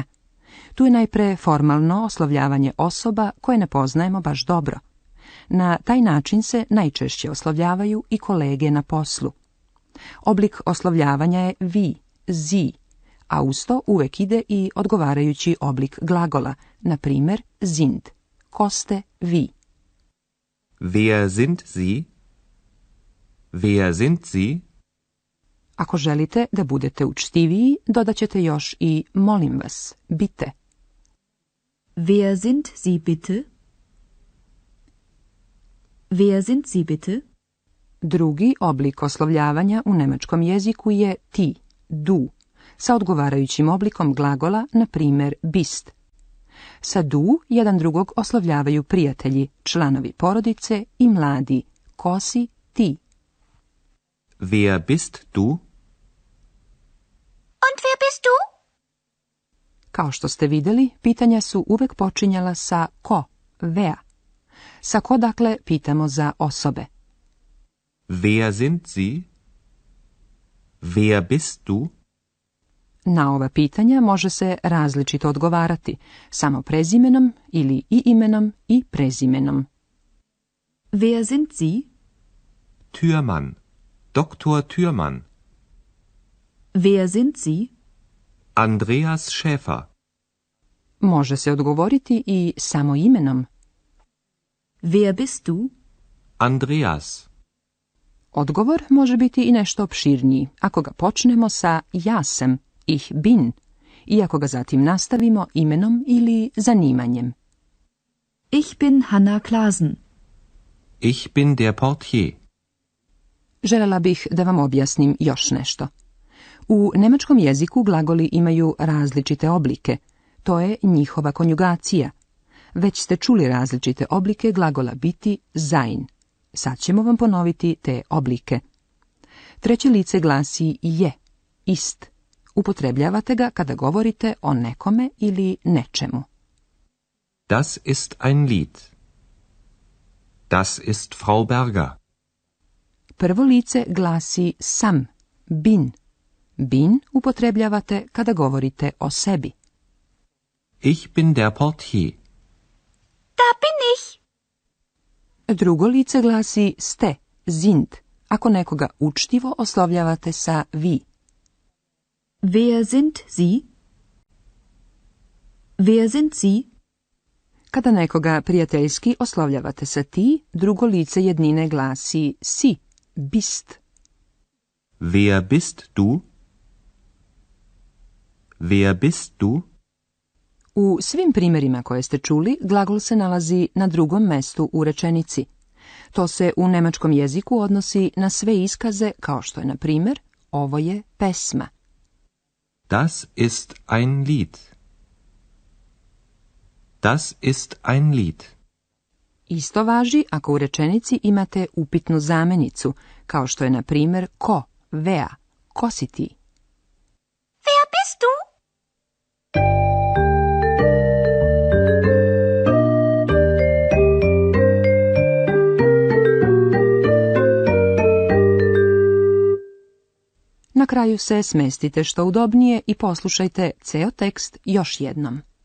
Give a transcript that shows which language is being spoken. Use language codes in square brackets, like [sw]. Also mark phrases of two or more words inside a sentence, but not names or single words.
[sr] Tu je najpre formalno oslovljavanje osoba koje ne poznajemo baš dobro. Na taj način se najčešće oslovljavaju i kolege na poslu. Oblik oslovljavanja je vi, sie, a uz to uvek ide i odgovarajući oblik glagola, na primjer sind. Ko ste vi? [de] Wer sind Sie? Wer sind Sie? [sr] Ako želite da budete učtiviji, dodat ćete još i molim vas, [de] bitte. Wer sind Sie bitte? Wer sind Sie bitte? [sr] Drugi oblik oslovljavanja u nemačkom jeziku je ti, du, sa odgovarajućim oblikom glagola, na primjer bist. Sa du jedan drugog oslovljavaju prijatelji, članovi porodice i mladi. Ko si ti? [de] Wer bist du? Und wer bist du? [sr] Kao što ste vidjeli, pitanja su uvek počinjala sa ko, wer. Sa ko dakle pitamo za osobe. [de] Wer sind Sie? Wer bist du? [sr] Na ova pitanja može se različito odgovarati, samo prezimenom ili i imenom i prezimenom. [de] Wer sind Sie? Türmann. Dr. Türmann. Wer sind Sie? Andreas Schäfer. [sr] Može se odgovoriti i samo imenom. [de] Wer bist du? Andreas. [sr] Odgovor može biti i nešto opširniji, ako ga počnemo sa ja sam, [de] ich bin, [sr] i ako ga zatim nastavimo imenom ili zanimanjem. [de] Ich bin Hanna Klasen. Ich bin der Portier. [sr] Želela bih da vam objasnim još nešto. U nemačkom jeziku glagoli imaju različite oblike. To je njihova konjugacija. Već ste čuli različite oblike glagola biti sein. Sad ćemo vam ponoviti te oblike. Treće lice glasi je, ist. Upotrebljavate ga kada govorite o nekome ili nečemu. [de] Das ist ein Lied. Das ist Frau Berger. [sr] Prvo lice glasi sam, [de] bin. [sr] Bin upotrebljavate kada govorite o sebi. [de] Ich bin der Portier. Da bin ich. [sr] Drugo lice glasi ste, sind, ako nekoga učtivo oslovljavate sa vi. [de] Wer sind Sie? Wer sind Sie? [sr] Kada nekoga prijateljski oslovljavate sa ti, drugo lice jednine glasi si, [de] bist. Wer bist du? Wer bist du? [sr] U svim primjerima koje ste čuli, glagol se nalazi na drugom mestu u rečenici. To se u nemačkom jeziku odnosi na sve iskaze, kao što je, na primjer, ovo je pesma. [de] Das ist ein Lied. Das ist ein Lied. [sr] Isto važi ako u rečenici imate upitnu zamenicu, kao što je, na primjer, ko, wer, ko si ti. [de] Wer bist du? [sr] Na kraju se smestite što udobnije i poslušajte ceo tekst još jednom.